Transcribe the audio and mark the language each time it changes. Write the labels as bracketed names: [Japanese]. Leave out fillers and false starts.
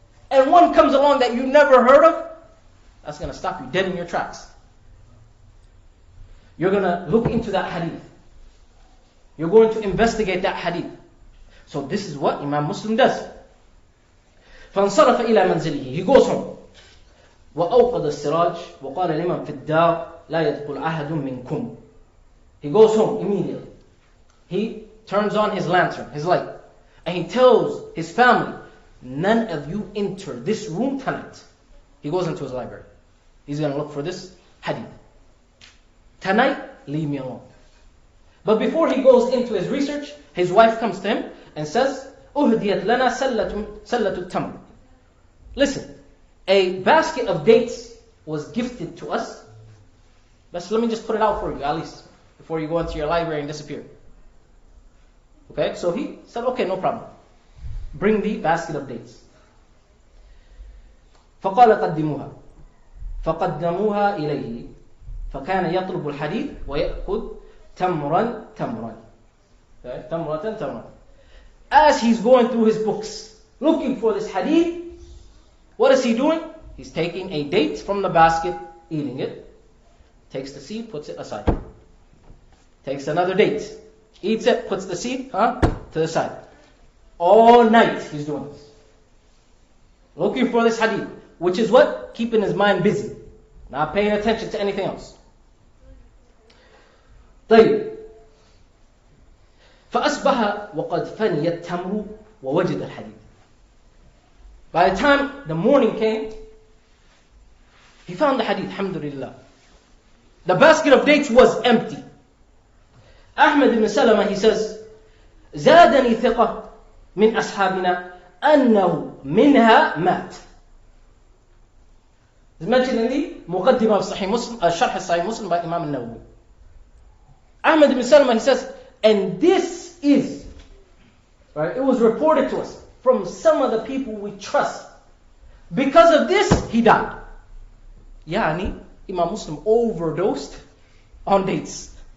[English] And one comes along that you never heard of. That's going to stop you dead in your tracks. You're going to look into that hadith. You're going to investigate that hadith. So this is what Imam Muslim does. [Arabic] فانصرف إلى منزله. [English] He goes home. [Arabic] وأوقد السراج وقال لمن في الدار لا يدخل أحد منكم. [English] He goes home immediately. He turns on his lantern, his light, and he tells his family, none of you enter this room tonight. He goes into his library. He's going to look for this hadith. Tonight, leave me alone. But before he goes into his research, his wife comes to him and says, [Arabic] أهديت لنا سلة التمر. [English] Listen, a basket of dates was gifted to us But let me just put it out for you, at least, before you go into your library and disappear. Okay, so he said, okay, no problem. Bring the basket of dates. [Arabic] فقال قدموها فقدموها إليه فكان يطلب الحديث ويأخذ تمرا تمرا. [English] Okay, [Arabic] تمرة تمرا. [English] As he's going through his books, looking for this hadith, what is he doing? He's taking a date from the basket, eating it, takes the seed, puts it aside. Takes another date, eats it, puts the seed to the side. All night he's doing this. Looking for this hadith, which is what? Keeping his mind busy, not paying attention to anything else. [Arabic] طيب. فأصبح وقد فني التمر ووجد الحديث. [English] By the time the morning came, he found the hadith, alhamdulillah. The basket of dates was empty. Ahmad ibn Salama, he says, [Arabic] زادني ثقة من أصحابنا أنه منها مات. [English] It's mentioned in the مقدمة of Sahih Muslim, Sharh Sahih Muslim by Imam al-Nawawi. Ahmad ibn Salama, he says, and this is, right, it was reported to us from some of the people we trust. Because of this, he died. Yani, Imam Muslim overdosed on dates.